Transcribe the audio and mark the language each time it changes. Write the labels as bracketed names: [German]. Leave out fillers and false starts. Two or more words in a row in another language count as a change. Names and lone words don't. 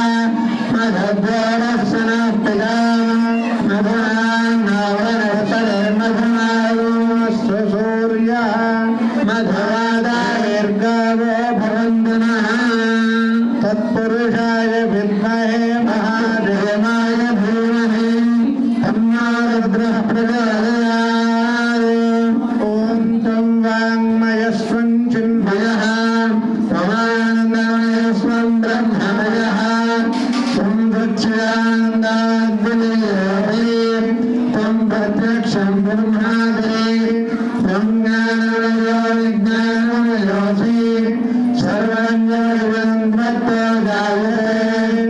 [Sanskrit] మధుద్వారస్సనప్పిదా మధునాన్నవనస్పతిర్మధునాయోస్తు సూర్యః మధువాదాయర్గావో భవంతునః తత్పురుషాయ విద్మహే మహాదేవాయ ధీమహి తన్నో రుద్రః ప్రచోదయాత్. ఓం త్వం వాङ्मयस्वं चिन्मयः त्वमानन्दमयस्वं ब्रह्ममयः त्वं सच्चिदानन्दाद्वितीयोऽपि त्वं प्रत्यक्षं ब्रह्मादि त्वं ज्ञानमयो विज्ञानमयोऽसि सर्वं जगदिदं त्वत्तो जायते